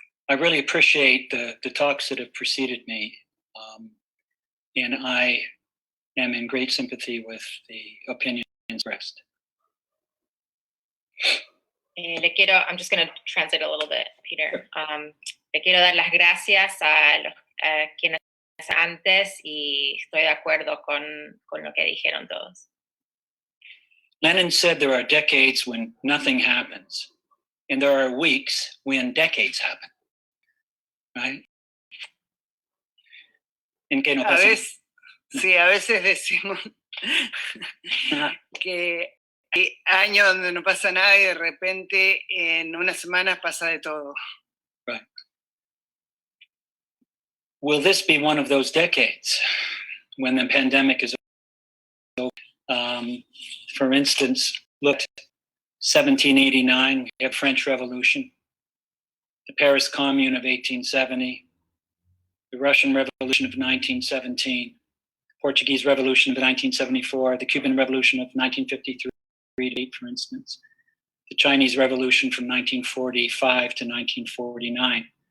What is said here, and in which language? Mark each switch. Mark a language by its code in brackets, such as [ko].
[en] I really appreciate the talks that have preceded me, and I am in great sympathy with the opinions expressed. I'm just going to translate a little bit, Peter. [es] Le quiero dar las gracias a quienes antes y estoy de acuerdo con lo que dijeron todos. [en] Lenin said there are decades when nothing happens, and there are weeks when decades happen, right? [es] En que no pasa. Sí, a veces decimos que hay años donde no pasa nada y de repente en unas semanas pasa de todo. [en] Right. Will this be one of those decades when the pandemic is over? For instance, look at 1789, we have French Revolution, the Paris Commune of 1870, the Russian Revolution of 1917, Portuguese Revolution of 1974, the Cuban Revolution of 1953, for instance, the Chinese Revolution from 1945 to 1949.